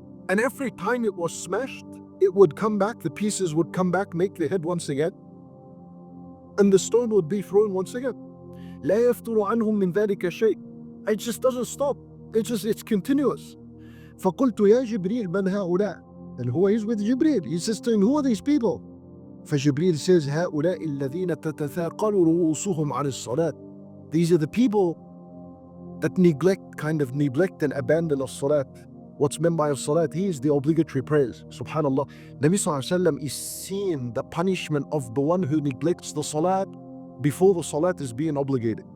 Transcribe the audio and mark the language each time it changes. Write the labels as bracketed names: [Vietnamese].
[English] And every time it was smashed, it would come back, the pieces would come back, make the head once again, and the stone would be thrown once again. [Arabic] لا يفتر عنهم من ذلك شيء. [English] It just doesn't stop. It's continuous. [Arabic] فقلت يا جبريل من هؤلاء? [English] And who is with Jibreel? He says to him, who are these people? [Arabic] فجبريل [English] says, [Arabic] هؤلاء الذين تتثاقل رؤوسهم عن الصلاة. [English] These are the people that neglect and abandon as-salat. What's meant by salat here is the obligatory prayers. Subhanallah. Nabi Sallallahu Alaihi Wasallam is seeing the punishment of the one who neglects the salat before the salat is being obligated.